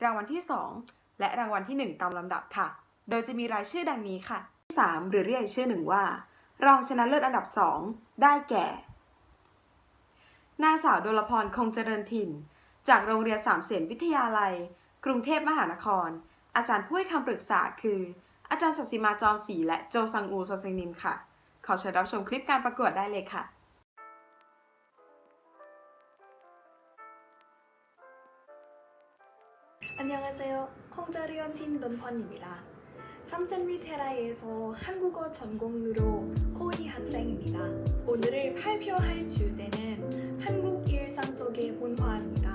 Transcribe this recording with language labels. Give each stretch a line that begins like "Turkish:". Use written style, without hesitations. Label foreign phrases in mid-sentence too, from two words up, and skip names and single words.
Thai: รางวัลที่ 2 และรางวัลที่ 1 ตามลำดับค่ะ โดยจะมีรายชื่อดังนี้ค่ะที่ 3 หรือเรียกอีกชื่อหนึ่งว่ารองชนะเลิศอันดับ 2 ได้แก่นางสาวดลพรคงเจริญถิ่นจากโรงเรียนสามเสนวิทยาลัยกรุงเทพมหานครอาจารย์ผู้ให้คำปรึกษาคืออาจารย์ศศิมาจอมศรีและโจซังอูโซเซงนิมค่ะขอเชิญรับชมคลิปการประกวดได้เลยค่ะ
Korean: 안녕하세요. 콩자리언팀 논펀입니다. 삼센위테라이에서 한국어 전공으로 고2 학생입니다. 오늘 발표할 주제는 한국 일상 속의 문화입니다.